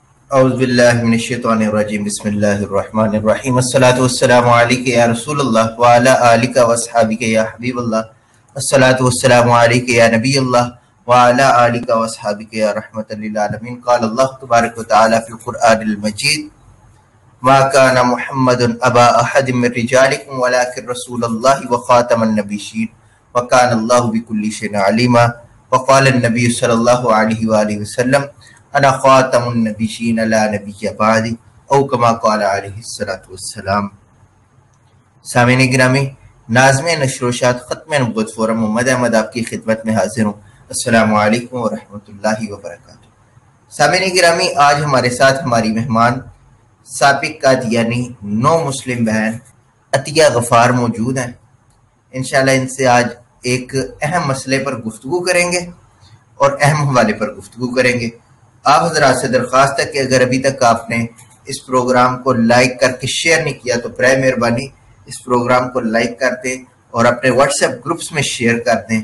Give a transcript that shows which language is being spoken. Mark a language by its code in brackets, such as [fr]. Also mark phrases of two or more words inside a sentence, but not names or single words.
[ar] أعوذ بالله من الشيطان الرجيم بسم الله الرحمن الرحيم الصلاة والسلام عليك يا رسول الله وعلى آلك وأصحابك يا حبيب الله الصلاة والسلام عليك يا نبي الله وعلى آلك وأصحابك يا رحمة للعالمين قال الله تبارك وتعالى في القرآن المجيد ما كان محمد أبا أحد من رجالكم ولكن رسول الله وخاتم النبيين وكان الله بكل شيء عليما وقال النبي صلى الله عليه وآله وسلم أنا خاتم النبيين لا نبي بعدي أو كما قال عليه الصلاة والسلام. [ur] سامعین گرامی، ناظم نشرواشاعت ختم نبوت فورم محمد احمد آپ کی خدمت میں حاضر ہوں. [ar] السلام عليكم ورحمة الله وبركاته. [ur] سامعین گرامی، آج ہمارے ساتھ ہماری مہمان سابق قادیانی نو مسلم بہن عطیہ غفار موجود ہیں. ان شاء اللہ ان سے آج ایک اہم مسئلے پر گفتگو کریں گے اور اہم حوالے پر گفتگو کریں گے. آپ حضرات سے درخواست ہے کہ اگر ابھی تک آپ نے اس پروگرام کو لائک کر کے شیئر نہیں کیا تو برائے مہربانی اس پروگرام کو لائک کر دیں اور اپنے [en] WhatsApp groups [ur] میں شیئر کر دیں.